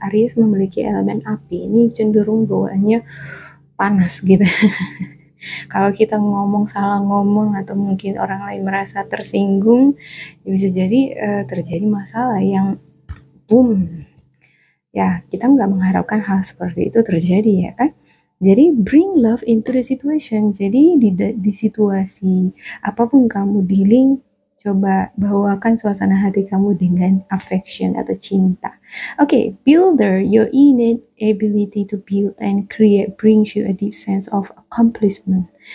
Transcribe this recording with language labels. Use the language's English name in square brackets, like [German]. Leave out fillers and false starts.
[Indonesian] Aries memiliki elemen api. Ini cenderung bawaannya panas gitu. Kalau kita salah ngomong atau mungkin orang lain merasa tersinggung, ya bisa jadi terjadi masalah yang boom. Ya, kita nggak mengharapkan hal seperti itu terjadi ya kan. Jadi [English] bring love into the situation. [Indonesian] Jadi di situasi apapun kamu dealing, coba bawakan suasana hati kamu dengan affection atau cinta. [English] Okay, builder, your innate ability to build and create brings you a deep sense of accomplishment.